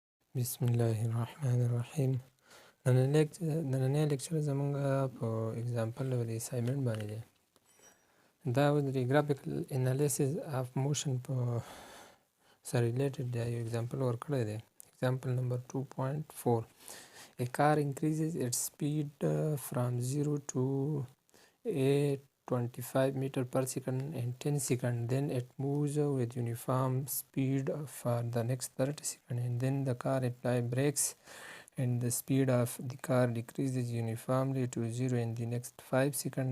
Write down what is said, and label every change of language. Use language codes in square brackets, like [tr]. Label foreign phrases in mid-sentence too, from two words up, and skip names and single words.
[ar] بسم الله الرحمن الرحیم. [ps] نننی لیکچر زمونږ په اگزامپل او د اسایمنټ باندې دی. دا د [en] graphical analysis of motion [ps] په سره ریلیټډ دی. یو اگزامپل ورکړی دی. [en] example number [ps] 2.4. [en] A car increases its speed from 0 to a 25 meter per second in 10 seconds. Then it moves with uniform speed for the next 30 seconds, and then the car applies brakes and the speed of the car decreases uniformly to 0 in the next 5 seconds.